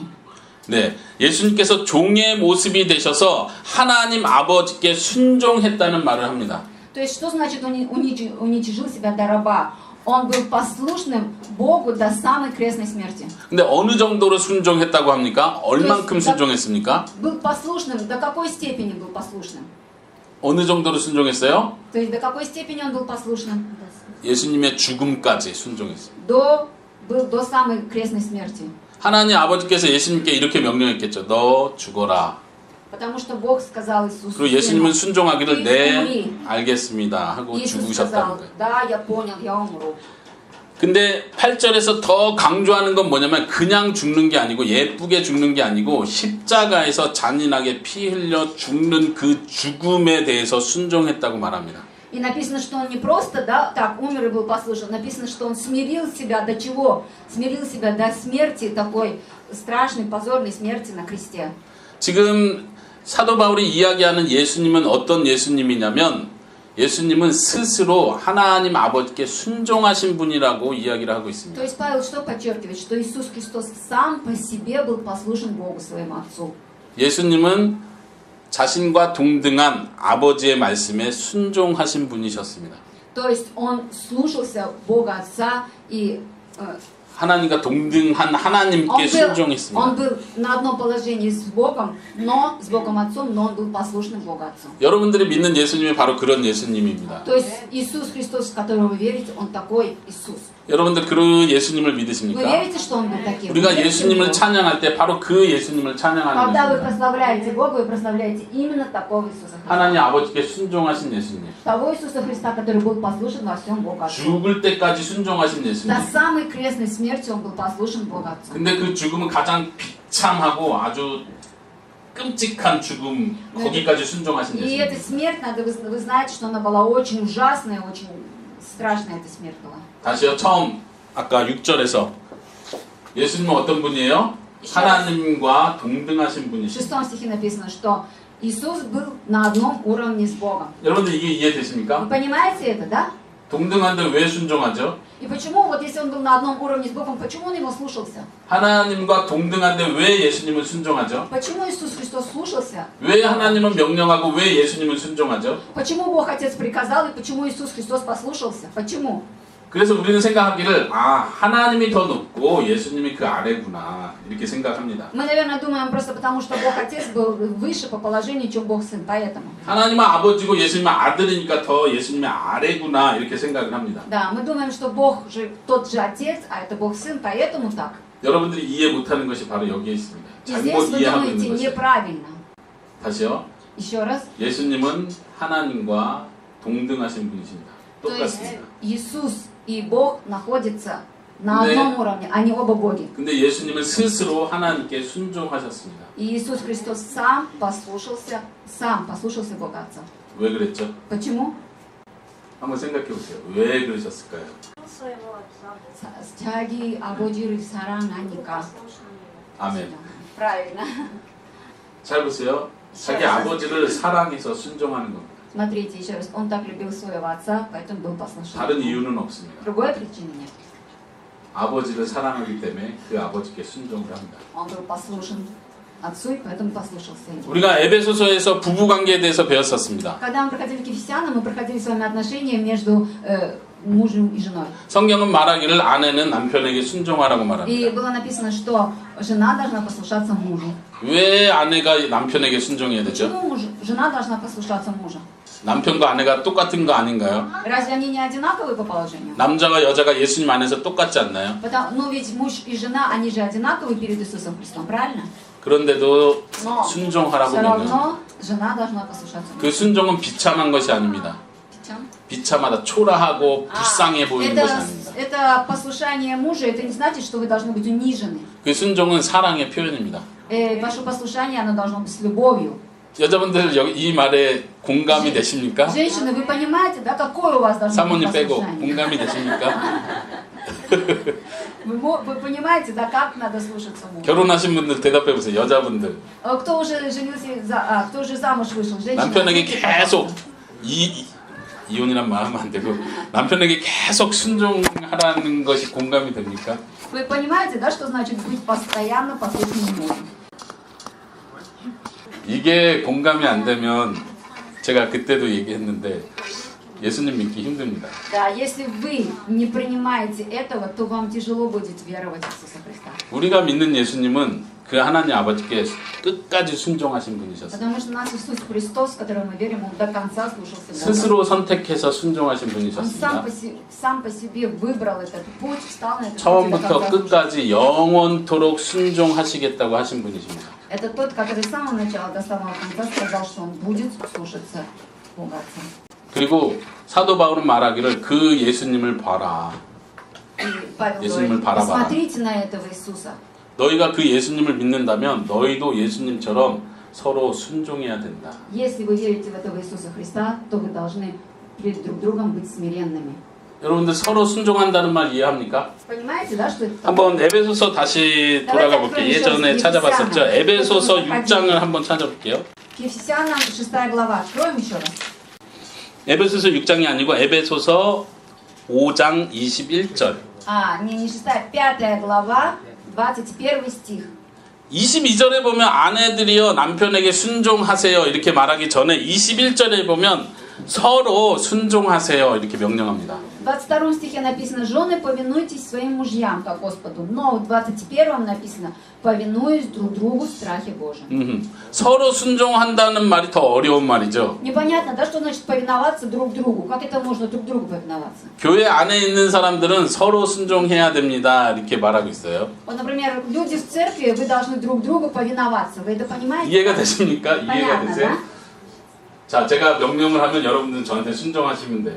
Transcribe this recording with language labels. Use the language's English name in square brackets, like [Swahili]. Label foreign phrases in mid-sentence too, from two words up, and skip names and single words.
[Korean] 네, 예수님께서 종의 모습이 되셔서 하나님 아버지께 순종했다는 말을 합니다. [Russian] То есть, что значит уничижил себя до раба? Он был послушным Богу до самой крестной смерти. [Korean] 근데 어느 정도로 순종했다고 합니까? 얼만큼 순종했습니까? [Russian] Был послушным, до какой степени был послушным? [Korean] 어느 정도로 순종했어요? [Russian] То есть до какой степени он был послушным? [Korean] 예수님의 죽음까지 순종했어요. [Russian] Был до самой крестной смерти. [Korean] 하나님 아버지께서 예수님께 이렇게 명령했겠죠. 너 죽어라. [Russian] Потому что Бог сказал Иисусу. [Korean] 그리고 예수님은 순종하기를 [Russian] Ты [Korean] 네 [Russian] умри. [Korean] 알겠습니다 하고 [Russian] Иисус [Korean] 죽으셨다는 [Russian] сказал, [Korean] 거예요. [Russian] да, я понял, я умру. [Korean] 근데 8절에서 더 강조하는 건 뭐냐면 그냥 죽는 게 아니고 예쁘게 죽는 게 아니고 십자가에서 잔인하게 피 흘려 죽는 그 죽음에 대해서 순종했다고 말합니다. [Russian] И написано, что он не просто, да, так умер и был послушен. Написано, что он смирил себя до чего? Смирил себя до смерти, такой страшной, позорной смерти на кресте. [Korean] 지금 사도 바울이 이야기하는 예수님은 어떤 예수님이냐면 예수님은 스스로 하나님 아버지께 순종하신 분이라고 이야기를 하고 [Russian] То [Korean] 있습니다. [Russian] есть Павел что подчеркивает? Что Иисус Христос сам по себе был послушен Богу, своему Отцу. [Korean] 예수님은 자신과 동등한 아버지의 말씀에 순종하신 분이셨습니다. [Russian] То есть он слушался Бога Отца и [Korean] 하나님과 동등한 하나님께 순종했습니다. [Russian] он был на одном положении с Богом, но с Богом Отцом, но он был послушным Богу Отцу. [Korean] 여러분들이 믿는 예수님이 바로 그런 예수님입니다. [Russian] То есть Иисус Христос, в которого вы верите, он такой Иисус. [Korean] 여러분들 그 예수님을 [Russian] Вы [Korean] 믿으십니까? [Russian] верите, что он был таким? [Korean] 우리가 [Russian] Вы верите в [Korean] 예수님을 [Russian] него? [Korean] 찬양할 때 바로 그 예수님을 찬양하는 [Russian] Когда вы [Korean] 것입니다. [Russian] прославляете Бога, вы прославляете именно такого Иисуса Христа. [Korean] 하나님 아버지께 순종하신 예수님. [Russian] Того Иисуса Христа, который был послушен во всем Богу Отцу. [Korean] 죽을 때까지 순종하신 예수님. [Russian] До самой крестной смерти он был послушен Богу Отцу. [Korean] 근데 그 죽음은 가장 비참하고 아주 끔찍한 죽음, 거기까지 순종하신 [Russian] И эта [Korean] 예수님. [Russian] смерть, вы знаете, что она была очень ужасная, очень страшная эта смерть была. [Korean] 다시요. 처음 아까 6절에서 예수님은 어떤 분이에요? 하나님과 동등하신 [Russian] В [Korean] 분이십니다. [Russian] 6 стихе написано, что Иисус был на одном уровне с Богом. [Korean] 여러분들 이게 [Russian] Вы [Korean] 이해되십니까? [Russian] понимаете это, да? [Korean] 동등한데 왜 순종하죠? [Russian] И почему, вот если он был на одном уровне с Богом, почему он его слушался? [Korean] 하나님과 동등한데 왜 예수님은 순종하죠? [Russian] Почему Иисус Христос слушался? [Korean] 왜 하나님은 명령하고 왜 예수님은 순종하죠? [Russian] Почему Бог Отец приказал и почему Иисус Христос послушался? Почему? [Korean] 그래서 우리는 생각하기를 하나님이 더 높고 예수님이 그 아래구나 이렇게 생각합니다. [Russian] Мы, наверное, думаем просто потому, что Бог Отец был выше по положению, чем Бог Сын, поэтому. [Korean] 하나님은 아버지고 예수님은 아들이니까 더 예수님의 아래구나 이렇게 생각을 합니다. [Russian] Да, мы думаем, что Бог же тот же Отец, а это Бог Сын, поэтому так. [Korean] 여러분들이 이해 못하는 것이 바로 여기에 있습니다. [Russian] И здесь [Korean] 잘못 [Russian] вы [Korean] 이해하고 [Russian] думаете [Korean] 있는 것이. [Russian] неправильно. [Korean] 다시요. [Russian] Еще раз. [Korean] 예수님은 하나님과 동등하신 분이십니다. [Russian] То есть [Korean] 똑같습니다. [Russian] Иисус и Бог находятся на [Korean] 네. [Russian] одном уровне, они оба боги. [Korean] 근데 예수님은 스스로 하나님께 순종하셨습니다. [Russian] И Иисус Христос сам послушался Бога Отца. [Korean] 왜 그랬죠? [Russian] Почему? [Korean] 한번 생각해 보세요. 왜 그러셨을까요? [Russian] своего отца. [Korean] Стяги 아버지를 사랑하니까. 아멘. [Russian] Правильно. [Korean] 잘 보세요. 자기 아버지를 사랑해서 순종하는 겁니다. [Russian] Смотрите еще раз. Он так любил своего отца, поэтому был послушен. [Korean] 다른 이유는 없습니다. [Russian] Другой причины нет. [Korean] 아버지를 사랑하기 때문에 그 아버지께 순종을 합니다. [Russian] Он был послушен отцу, и поэтому послушался его. [Korean] 우리가 에베소서에서 부부 관계에 대해서 배웠었습니다. [Russian] Когда мы проходили к Ефесянам, мы проходили с вами отношения между мужем и женой. [Korean] 성경은 말하기를 아내는 남편에게 순종하라고 [Russian] И [Korean] 말합니다. [Russian] было написано, что жена должна послушаться мужу. [Korean] 왜 아내가 남편에게 순종해야 되죠? [Russian] Почему жена должна послушаться мужа? [Korean] 남편과 아내가 똑같은 거 아닌가요? [Russian] Разве они не одинаковые по положению? [Korean] 남자와 여자가 예수님 안에서 똑같지 않나요? [Russian] Ну ведь муж и жена, они же одинаковые перед Иисусом Христом, правильно? [Korean] 그런데도 [Russian] Но [Korean] 순종하라고 [Russian] все [Korean] 명령. [Russian] равно жена должна послушаться мужу. [Korean] 그 순종은 비참한 것이 아닙니다. [Russian] Чем? [Korean] 비참하다, 초라하고 불쌍해 보이는 것이 아닙니다. [Russian] Это послушание мужа, это не значит, что вы должны быть унижены. [Korean] 그 순종은 사랑의 표현입니다. [Russian] Ваше послушание, оно должно быть с любовью. [Korean] 여자분들 이 말에 공감이 되십니까? [Russian] Женщины, вы понимаете, да, какое у вас должно быть [Korean] 사모님 빼고 [Russian] послушание? [Korean] 공감이 되십니까? [Russian] Вы понимаете, да, как надо слушаться мужа? [Korean] 결혼하신 분들 대답해 보세요. 여자분들 [Russian] Кто уже женился, кто уже замуж вышел? Женщина. [Korean] 남편에게 [Russian] ответьте, [Korean] 계속 [Russian] пожалуйста. [Korean] 이혼이란 말 하면 안 되고 남편에게 계속 순종하라는 것이 공감이 됩니까? [Russian] Вы понимаете, да, что значит быть постоянно послушным мужу? [Korean] 이게 공감이 안 되면 제가 그때도 얘기했는데 예수님 믿기 힘듭니다. [Russian] Да, если вы не принимаете этого, то вам тяжело будет веровать в Иисуса Христа. [Korean] 우리가 믿는 예수님은 그 하나님 아버지께 끝까지 순종하신 분이셨어요. [Russian] Потому что наш Иисус Христос, в которого мы верим, Он до конца слушался Бога. [Korean] 스스로 선택해서 순종하신 [Russian] Он [Korean] 분이셨습니다. [Russian] сам по себе выбрал этот путь, встал на этот путь и до [Korean] 처음부터 [Russian] конца слушался. [Korean] 끝까지 영원토록 순종하시겠다고 하신 분이십니다. [Russian] Это тот, который с самого начала до самого конца сказал, что Он будет слушаться Бога Отца. [Korean] 그리고 사도 바울은 말하기를 그 예수님을 봐라. [Russian] И Павел [Korean] 예수님을 [Russian] говорит, [Korean] 바라봐라. [Russian] посмотрите на этого Иисуса. [Korean] 너희가 그 예수님을 믿는다면 너희도 예수님처럼 서로 순종해야 된다. [Russian] Если вы верите в этого Иисуса Христа, то вы должны перед друг другом быть смиренными. [Korean] 여러분들 서로 순종한다는 말 이해합니까? [Russian] Понимаете, да, что это такое? [Korean] 한번 에베소서 다시 돌아가 볼게요. 예전에 찾아봤었죠. 에베소서 6장을 한번 찾아볼게요. [Russian] К Ефесянам 6 глава. Откроем еще раз. [Korean] 에베소서 6장이 아니고 에베소서 5장 21절. [Russian] Не 6, 5 глава, 21 стих. [Korean] 22절에 보면 아내들이여 남편에게 순종하세요 이렇게 말하기 전에 21절에 보면 서로 순종하세요 이렇게 명령합니다. [Russian] В 22 стихе написано: «Жены, повинуйтесь своим мужьям, как Господу». Но в 21 написано: «Повинуюсь друг другу в страхе Божьем». [Korean] 서로 순종한다는 말이 더 어려운 말이죠. [Russian] Непонятно, да, что значит повиноваться друг другу? Как это можно друг другу повиноваться? [Korean] 교회 안에 있는 사람들은 서로 순종해야 됩니다 이렇게 말하고 있어요. [Russian] Вот, например, люди в церкви, вы должны друг другу повиноваться. Вы это понимаете? [Korean] 이해가 되십니까? 이해가 [Russian] Понятно, [Korean] 되세요? [Russian] да? [Korean] 자, 제가 명령을 하면 여러분들은 저한테 순종하시면 돼요.